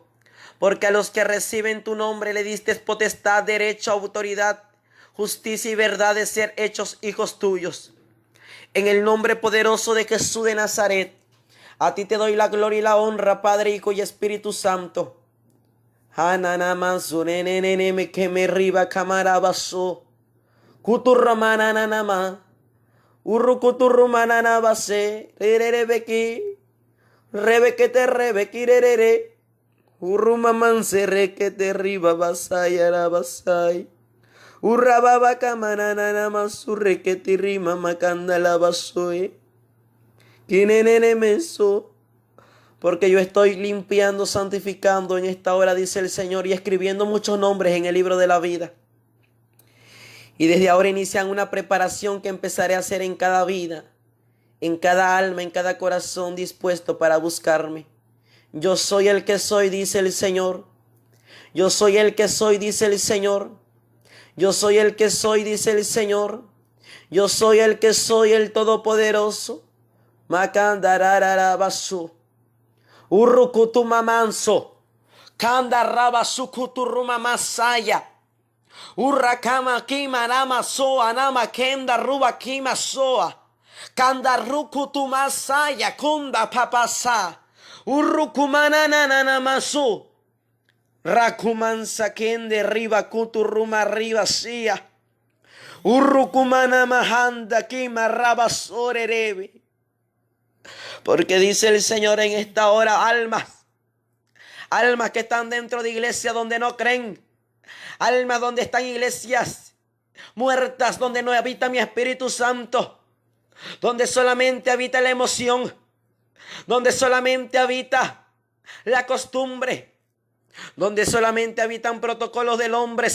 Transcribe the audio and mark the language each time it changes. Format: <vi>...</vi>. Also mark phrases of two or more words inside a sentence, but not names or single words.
<es>Porque a los que reciben tu nombre le diste potestad, derecho, autoridad, justicia y verdad de ser hechos hijos tuyos. En el nombre poderoso de Jesús de Nazaret, a ti te doy la gloria y la honra, Padre, Hijo y Espíritu Santo. Hananamasuneneneme que me riba camarabaso. Kuturramananama. Urrukuturrumananabase. Rerebeki. Rebekete rebekirere. Urrumamanse rekete riba basayarabasay. Urrababa kamananama surrekete rima makandalabasoe. Kinenene meso. Porque yo estoy limpiando, santificando en esta hora, dice el Señor, y escribiendo muchos nombres en el libro de la vida. Y desde ahora inician una preparación que empezaré a hacer en cada vida, en cada alma, en cada corazón dispuesto para buscarme. Yo soy el que soy, dice el Señor. Yo soy el que soy, dice el Señor. Yo soy el que soy, dice el Señor. Yo soy el que soy, el Todopoderoso. Macandararabasu. Urrukutumamanso. Kandaraba sukuturumamasaya. Urrakama kimanama soa nama kenda ruba kima soa. Kandarukutumasaya kunda papasa. Urrukumanananamasu. Rakumansa kende riba kuturuma riba sia. Urrukumanamahanda kima rabasorerebe. Porque dice el Señor en esta hora, almas que están dentro de iglesias donde no creen, almas donde están iglesias muertas, donde no habita mi Espíritu Santo, donde solamente habita la emoción, donde solamente habita la costumbre, donde solamente habitan protocolos del hombre.</es>